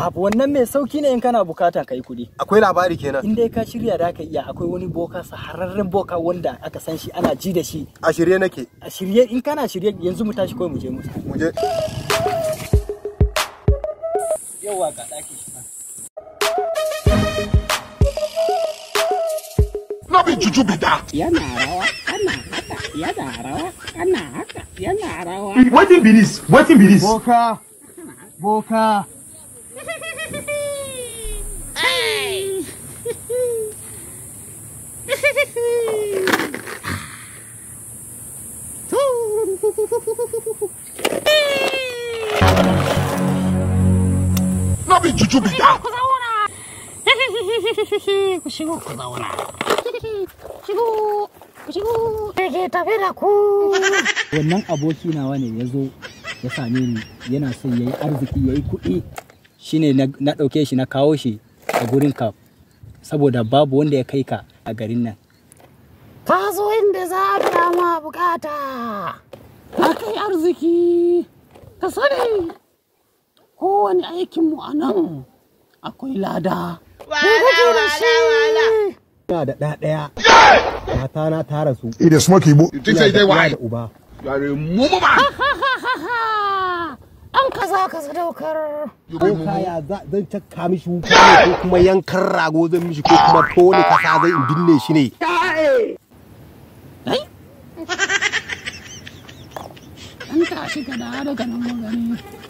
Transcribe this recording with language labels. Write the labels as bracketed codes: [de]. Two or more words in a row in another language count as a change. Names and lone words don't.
[ha] Abu wannan mai sauki ne in kana bukata kai kuɗi. Akwai labari kenan. In dai ka shirya da ka iya akwai wani boka sahararren boka wanda aka san shi ana ji da shi. A shirye nake. A shirye in kana shirye yanzu mu tashi kawai mu je mu. Mu je. Yawa ga daki. [pcm] No be juju be that. [ha] Yana rawa, ana haka, yana rawa, ana haka, yana rawa. [pcm] Wetin be this? Wetin be this? [ha] Boka. Boka. Hey! [pcm] No be juju be that. [ha] Ku shigo ku zauna. Shigo. Ke tafi da ku. Wannan aboki nawa ne yazo ya same ni yana son yayi arziki yayi kuɗi shine na dauke shi na kawo shi a gurin ka saboda babu wanda ya kai ka a garin nan. Ka zo inda za a biya ma bukata. Ka kai arziki. Ka sani kowane aikinmu a nan akwai lada. Ina da ɗaya. Mata na tara su. [pcm] It is smoky bo. You think say they why? [ha] Uba. [pcm] You are a mumu man. [ha] An kaza ka sadaukar. Boka ya zan cakka mishi wuka ne ko kuma yankan rago zan mishi ko kuma tone kasa zai in binne shi ne. Ai? An tashi ka da daga nan magani.